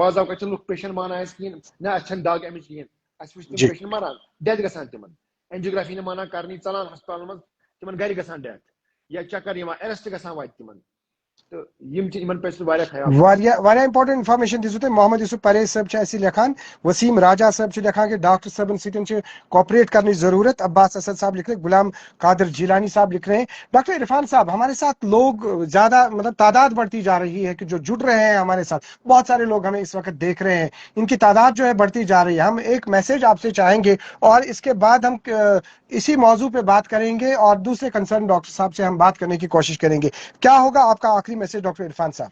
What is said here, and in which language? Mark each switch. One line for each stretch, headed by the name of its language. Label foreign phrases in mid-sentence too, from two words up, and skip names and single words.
Kashmiri: بعض اوقات چھِ لُکھ پیشنٹ مانان اَسہِ کِہیٖنۍ, نہ اَسہِ چھنہٕ دگ اَمِچ کِہیٖنۍ, اَسہِ وٕچھ تِم پیشنٹ مران, ڈیتھ گژھان تِمن, اینجیوگرافی نہٕ مانان کرنی, ژلان ہسپتالن منٛز, تِمن گرِ گژھان ڈیتھ, یا چکر یِوان, ایرسٹ گژھان وتہِ تِمن. تو یمن پہ واریاہ خیال واریاہ امپارٹنٹ انفارمیشن دِژوٕ تۄہہِ محمد یوسف پریز صٲب چھِ اَسہِ لیکھان وسیم راجا صٲب چھِ لیکھان کہ ڈاکٹر صٲبن سۭتۍ چھِ
Urdu: کوپریٹ کرنے کی ضرورت عباس اسد صاحب لکھ رہے ہیں غلام قادر جیلانی صاحب لکھ رہے ہیں ڈاکٹر عرفان صاحب ہمارے ساتھ لوگ زیادہ مطلب تعداد بڑھتی جا رہی ہے کہ جو جڑ رہے ہیں ہمارے ساتھ بہت سارے لوگ ہمیں اس وقت دیکھ رہے ہیں ان کی تعداد جو ہے بڑھتی جا رہی ہے ہم ایک میسج آپ سے چاہیں گے اور اس کے بعد ہم اسی موضوع پہ بات کریں گے اور دوسرے کنسرن ڈاکٹر صاحب سے ہم بات کرنے کی کوشش کریں گے کیا ہوگا آپ کا آخری میسج ڈاکٹر عرفان صاحب